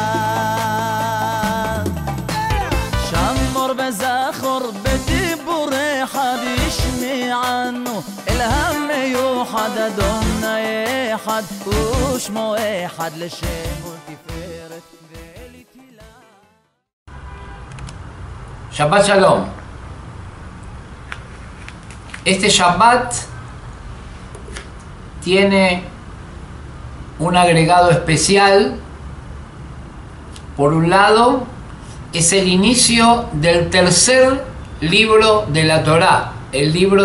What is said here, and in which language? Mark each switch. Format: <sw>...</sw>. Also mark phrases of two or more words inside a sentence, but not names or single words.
<he>שמור וזכור בדיבור אחד ישמיענו אל המיוחד אדוני אחד ושמו אחד לשם ולתפארת ולתהילה. שבת שלום.</he> <es>Este Shabbat tiene un agregado especial. Por un lado, es el inicio del tercer libro de la Torá, el libro</es>